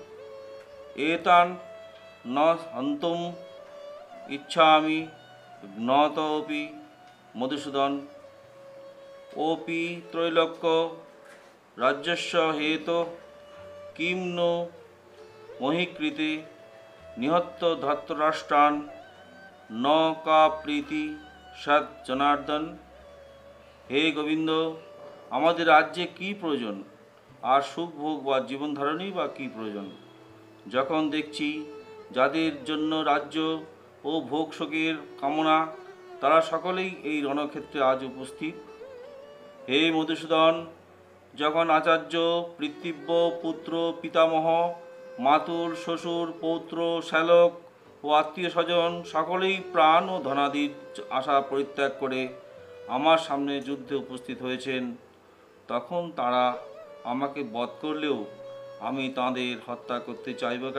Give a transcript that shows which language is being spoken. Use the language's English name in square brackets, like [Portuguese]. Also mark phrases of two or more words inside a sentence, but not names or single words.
[Sanskrit] एतान् न हन्तुम् इच्छामि ज्ञातोऽपि मधुसूदन ओपि त्रैलोक्य राज्यस्य हेतो किं नो मोहिकृते निहत्य धृतराष्ट्रान् न का प्रीति सत् जनार्दन। हे गोविंद, [Bangla] আমাদের রাজ্যে কি প্রয়োজন, আর সুখ ভোগ বা জীবন ধারণই বা কি প্রয়োজন, যখন দেখছি যাদের জন্য রাজ্য ও ভোগ শোকের কামনা তারা সকলেই এই রণক্ষেত্রে আজ উপস্থিত। হে মধুসূদন, যখন আচার্য, পিতৃব্য, পুত্র, পিতামহ, মাতুল, শ্বশুর, পৌত্র, শ্যালক ও আত্মীয় স্বজন সকলেই প্রাণ ও ধনাদির আশা পরিত্যাগ করে আমার সামনে যুদ্ধে উপস্থিত হয়েছেন, তখন তারা আমাকে বধ করলেও আমি তাঁদের হত্যা করতে চাইব কেন?